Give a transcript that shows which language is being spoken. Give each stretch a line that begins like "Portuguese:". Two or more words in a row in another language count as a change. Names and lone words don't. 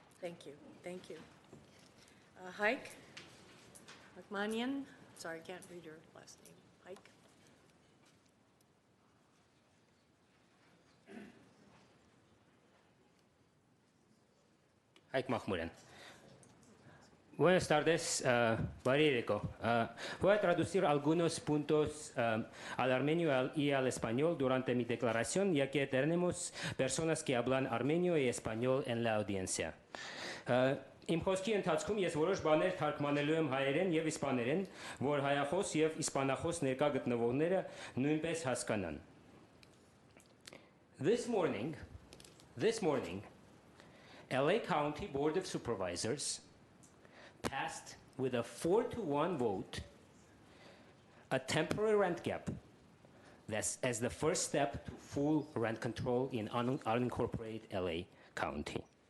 English: Thank you, thank you. Hike Akmanian, sorry, I can't read your last name. Hike. Hike Mahmuren.
Spanish: Buenas tardes, Baririco. Voy a traducir algunos puntos al armenio y al español durante mi declaración, ya que tenemos personas que hablan armenio y español en la audiencia.
Armenian: Իմ խոսքի ընթացքում ես որոշ բաներ թարգմանելու եմ հայերեն եւ իսպաներեն, որ հայախոս եւ իսպանախոս ներկա գտնվողները նույնպես հասկանան.
English: This morning, LA County Board of Supervisors passed with a 4-1 vote a temporary rent cap as the first step to full rent control in unincorporated LA County.